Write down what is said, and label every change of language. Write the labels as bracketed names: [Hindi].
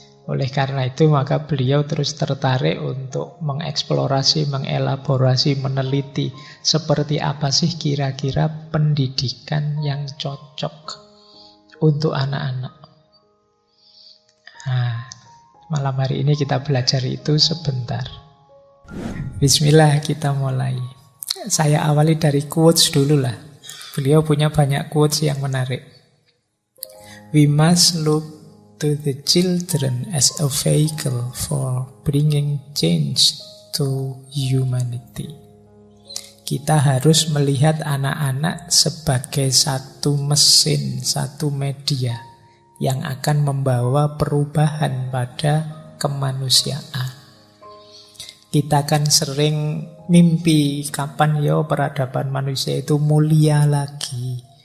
[Indonesian] Oleh karena itu maka beliau terus tertarik untuk mengeksplorasi, mengelaborasi, meneliti seperti apa sih kira-kira pendidikan yang cocok untuk anak-anak. Nah, malam hari ini kita belajar itu sebentar. Bismillah, kita mulai. Saya awali dari quotes dulu lah. Beliau punya banyak quotes yang menarik. [English] We must look to the children as a vehicle for bringing change to humanity. [Indonesian] Kita harus melihat anak-anak sebagai satu mesin, satu media yang akan membawa perubahan pada kemanusiaan. Kita kan sering mimpi kapan peradaban manusia itu mulia lagi.